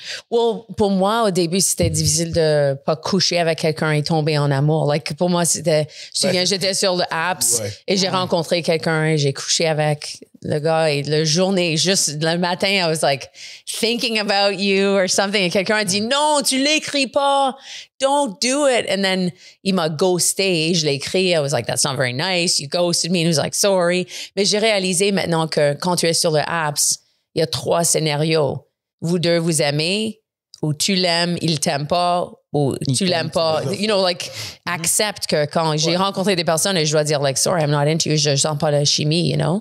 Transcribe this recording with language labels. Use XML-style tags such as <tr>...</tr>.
<fr>Well, pour moi, au début, c'était difficile de pas coucher avec quelqu'un et tomber en amour. Like, pour moi, j'étais sur le apps et j'ai rencontré quelqu'un et j'ai couché avec le gars et la journée, juste le matin,</fr> <en>I was like thinking about you or something.</en> <fr>Et quelqu'un a dit, non, tu l'écris pas.</fr> <en>Don't do it. And then,</en> <fr>il m'a ghosté. Je l'ai écrit.</fr> <en>I was like, that's not very nice. You ghosted me. And he was like, sorry.</en> <fr>Mais j'ai réalisé maintenant que quand tu es sur le apps, il y a 3 scénarios. Vous deux vous aimez, ou tu l'aimes, il t'aime pas, ou tu l'aimes pas. Accepte que quand j'ai rencontré des personnes et je dois dire, like,</fr> <en>sorry, I'm not into you,</en> <fr>je sens pas la chimie,</fr>